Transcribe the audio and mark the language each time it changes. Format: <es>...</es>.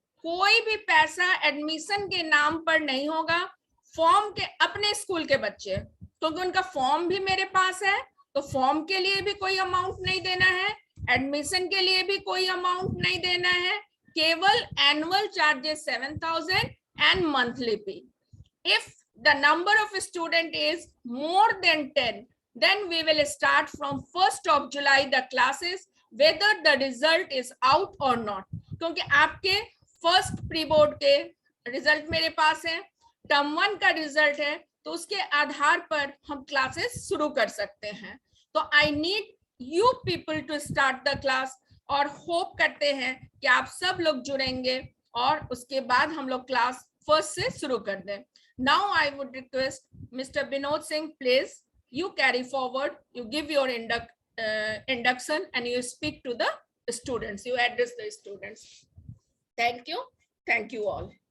<hi>कोई भी पैसा एडमिशन के नाम पर नहीं होगा। फॉर्म के अपने स्कूल के बच्चे, क्योंकि उनका फॉर्म भी मेरे पास है, तो फॉर्म के लिए भी कोई अमाउंट नहीं देना है, एडमिशन के लिए भी कोई अमाउंट नहीं देना है, केवल annual charges 7,000 and monthly fee.</hi> <en>If the number of student is more than 10, then we will start from 1st of July the classes, whether the result is out or not।</en> <hi>क्योंकि आपके first pre board के result मेरे पास है, term 1 का result है, तो उसके आधार पर हम क्लासेस शुरू कर सकते हैं। तो</hi> <en>I need you people to start the class,</en> <hi>और होप करते हैं कि आप सब लोग जुड़ेंगे और उसके बाद हम लोग क्लास फर्स्ट से शुरू कर दें।</hi> <en>Now I would request Mr. Binod Singh, please, you carry forward, you give your induction and you speak to the students, you address the students. Thank you. Thank you all.</en>